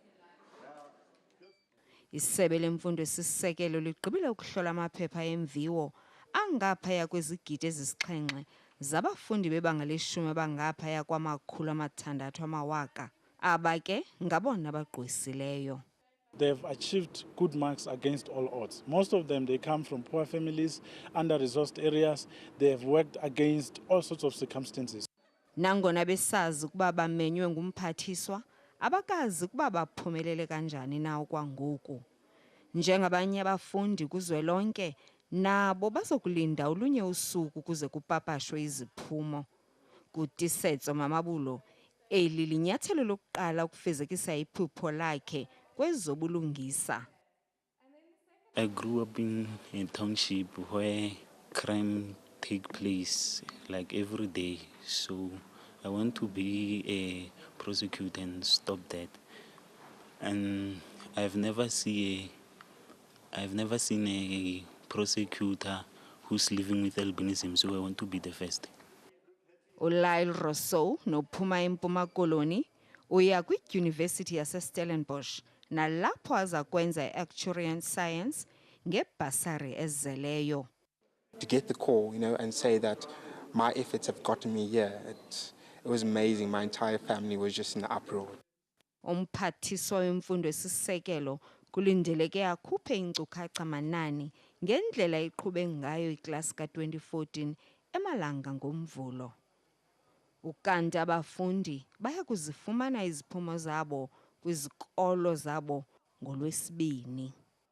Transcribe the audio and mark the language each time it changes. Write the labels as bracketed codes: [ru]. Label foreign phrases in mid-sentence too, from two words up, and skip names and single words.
[xh] Isebe lemfundo esisekelo ligqibile ukuhlola amaphepha emviwo angaphaya kwezigidi ezisixhenxe zabafundi bebanga leshumi abangaphaya kwama600,000 aba ke ngabona bagqwesileyo. [en] They've achieved good marks against all odds. Most of them, they come from poor families, under-resourced areas. They have worked against all sorts of circumstances. [xh] Nangona besazi ukuba bamenywe ngumphathiswa, abakazi ukuba baphumelele kanjani na okwangoku. Njengabanye abafundi kuzwelonke, nabo bazokulinda olunye usuku kuze kupapashwe iziphumo. Kutisetso Mamabulo, eli linyathelo lokuqala ukufezekisa iphupho lakhe kwezobulungisa. [en] I grew up in a township where crime take place like every day. So I want to be a prosecutor and stop that. And I've never seen a prosecutor who's living with albinism, so I want to be the first. [xh] Lyle Rousseau nophuma eMpumalanga uya kwidyunivesithi yaseStellenbosch nalapho aza kwenza i- [en] actuarial science [xh] ngebhasari ezeleyo. [en] To get the call, and say that my efforts have gotten me here, it was amazing. My entire family was just in the uproar. [xh] Umphathiswa wemfundo esisekelo kulindeleke akhuphe inkcukacha manani ngendlela iqhube ngayo iklasi ka-2014 eMpumalanga ngoMvulo. Ukanti abafundi baya kuzifumana iziphumo zabo kwizikolo zabo ngoLwesibini.